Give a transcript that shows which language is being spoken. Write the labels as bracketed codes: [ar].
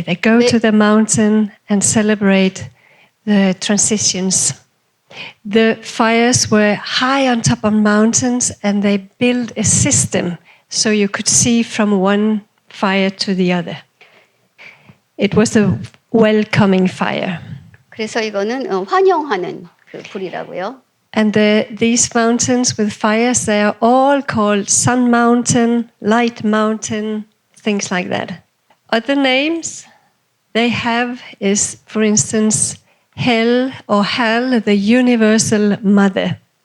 [en] They go to the mountain and celebrate the transitions. The fires were high on top of mountains, and they built a system so you could see from one fire to the other. It was a welcoming fire. [ko] 그래서 이거는 환영하는 그 불이라고요. [en] And these mountains with fires, they are all called Sun Mountain, Light Mountain, things like that. Other names they have is, for instance, Hel or Hel, the Universal Mother.